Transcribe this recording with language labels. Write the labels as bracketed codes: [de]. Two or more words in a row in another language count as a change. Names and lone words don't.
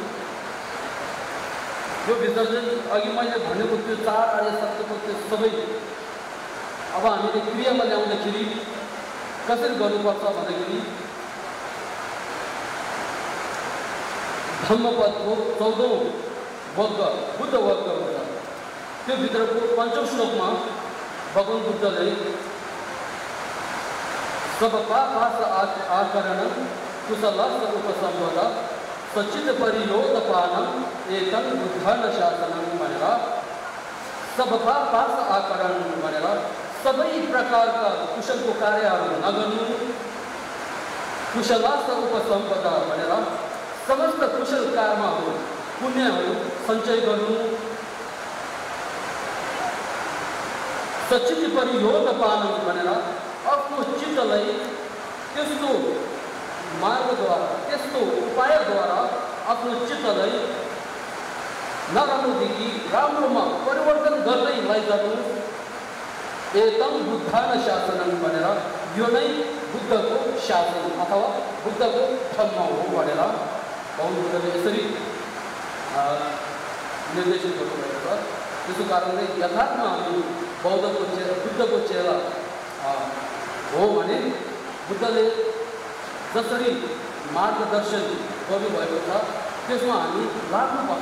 [ne] यो विसर्जन अघि मैले भनेको त्यो 4 आर्य सत्यको त्यो सबै अब हामीले क्रियामा ल्याउँदाखेरि कसरी गर्नुपर्छ भन्दाखेरि धम्मपदको 14औं वर्ग बुद्ध वर्ग हुन्छ। त्यो भित्रको 5औं श्लोकमा भगवान बुद्धले [pi] सब पापास आकरण कुशलस उपसम्पद सचित परियोतपानम एकं बुद्धन शासनम [ne] भनेर [pi] सब पापास आकरण [ne] भनेर सबै प्रकारका कुशलको कार्यहरू नगर्नु, [pi] कुशलस उपसम्पदा [ne] भनेर समस्त कुशल कर्महरू पुण्यहरू सञ्चय गर्नु, [pi] सचित परियोतपानम [ne] भनेर आफ्नो चित्तलाई त्यस्तो मार्गद्वारा त्यस्तो उपायद्वारा आफ्नो चित्तलाई नराम्रोदेखि राम्रोमा परिवर्तन गर्दै लैजानु। [pi] एकं बुद्धन शासनम [ne] भनेर यो नै बुद्धको शासन अथवा बुद्धको धर्म हो भनेर भगवान बुद्धले यसरी निर्देशित गर्नुभएको छ। त्यसको कारणले यथार्थमा हामी बुद्धको चेला हो भने बुद्धले जसरी मार्गदर्शन गर्नुभएको छ त्यसमा हामी लाग्नुपर्छ।